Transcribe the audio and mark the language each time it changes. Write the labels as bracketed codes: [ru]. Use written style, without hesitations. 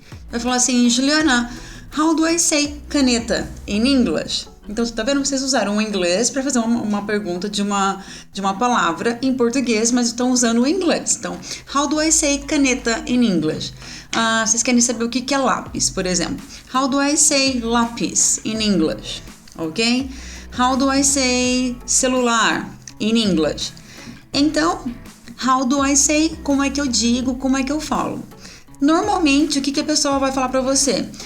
[pt] Vai falar assim, Juliana, [en] how do I say caneta in English? [pt] Então, tá vendo? Vocês usaram o inglês para fazer uma pergunta de uma palavra em português, mas estão usando o inglês. Então, [en] how do I say caneta in English? [pt] Vocês querem saber o que é lápis, por exemplo. [en] How do I say lápis in English? Ok? How do I say celular in English? [pt] Então, [en] how do I say? [pt] Como é que eu digo? Como é que eu falo? Normalmente, o que a pessoa vai falar para você?